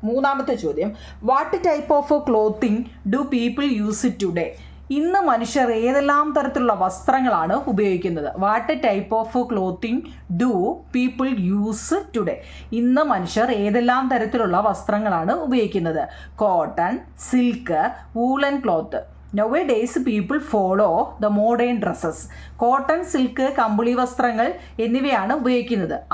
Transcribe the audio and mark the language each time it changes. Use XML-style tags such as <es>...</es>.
<ml>3ാമത്തെ ചോദ്യം,</ml> <en>What type of clothing do people use today?</en> <ml>ഇന്ന് മനുഷ്യർ ഏതെല്ലാം തരത്തിലുള്ള വസ്ത്രങ്ങളാണ് ഉപയോഗിക്കുന്നത്?</ml> <en>What type of clothing do people use today?</en> <ml>ഇന്ന് മനുഷ്യർ ഏതെല്ലാം തരത്തിലുള്ള വസ്ത്രങ്ങളാണ് ഉപയോഗിക്കുന്നത്?</ml> <en>Cotton, silk, woollen cloth. Nowadays people follow the modern dresses.</en> <ml>Cotton, silk, കമ്പിളി വസ്ത്രങ്ങൾ എന്നിവയാണ് ഉപയോഗിക്കുന്നത്.</ml>